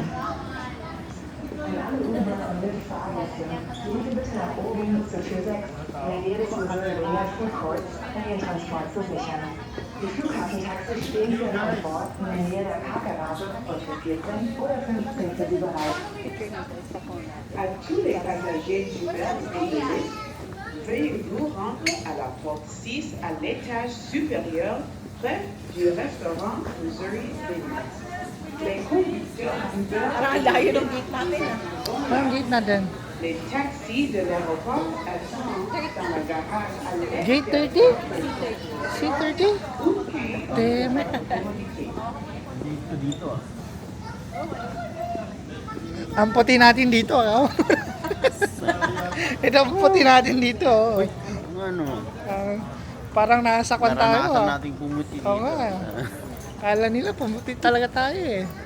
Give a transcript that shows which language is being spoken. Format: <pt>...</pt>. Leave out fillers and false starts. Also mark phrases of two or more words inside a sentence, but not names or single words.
<de>An alle Uber- und Lyft-Fahrgäste, bitte bitte nach oben zur Tür 6 in der Nähe des Missouri Vineyard Food Courts, um Ihren Transport zu sichern. Die Flughafentaxis stehen für Sie an Bord in der Nähe der Parkgarage und für 14 oder 15 für Sie bereit.</de> <fr>À tous les passagers d'Uber et de Lyft, veuillez vous rendre à la porte 6 à l'étage supérieur près du restaurant Missouri Vineyard. Les conducteurs Uber</fr> <tl>Parang ang layo ng gate natin ah. Anong gate natin?</tl> <fr>les taxis de l'aéroport attendent dans le garage à l'est.</fr> <en>Gate 30? C30? Damn it.</en> <tl>Dito ah. Ang puti natin dito, ah. Ito ang puti natin dito. Oh. Ano? Parang nasa kwan tayo. Naranasan Ah. nating pumuti dito. Oo nga. Kala nila pumuti talaga tayo eh.</tl>